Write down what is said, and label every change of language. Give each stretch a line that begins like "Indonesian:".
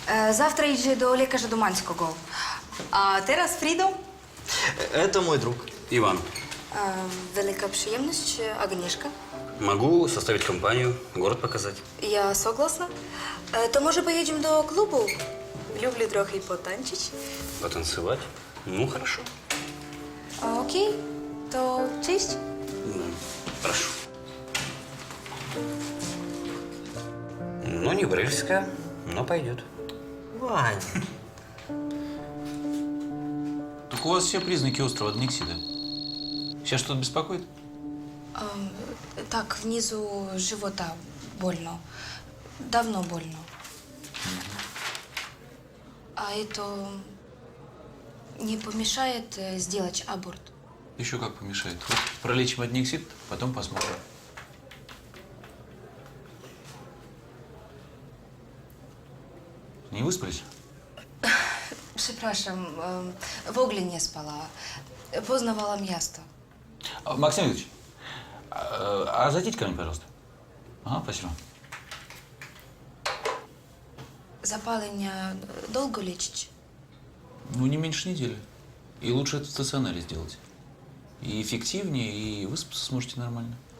Russian: Завтра
Polish: idzie do lekarza Dumańskiego. A teraz Frido.
Russian: Это мой друг. Иван,
Polish: Wielka przyjemność, Agnieszka.
Russian: могу составить компанию, город показать.
Polish: Ja
Russian: согласна.
Polish: To może pojedziemy do klubu? Lubię trochę potańczyć.
Russian: Потанцевать? Ну, хорошо.
Polish: Okej, to cześć.
Russian: Прошу. Ну, не брыльская, но пойдет. Вань. Так у вас все признаки острого аднексида. Сейчас что-то беспокоит?
Polish: Tak,
Russian: внизу живота больно. Давно больно. А это не помешает сделать аборт? Еще как помешает. Вот пролечим аднексид, потом посмотрим. Не выспались?
Polish: Przepraszam, w ogóle nie spała. Poznawałam miasto.
Russian: Максим Ильич, а зайдите ко мне, пожалуйста. Ага, спасибо.
Polish: Zapalenia
Russian: долго лечить? Ну, не меньше недели. И лучше это в стационаре сделать. И эффективнее, и выспаться сможете нормально.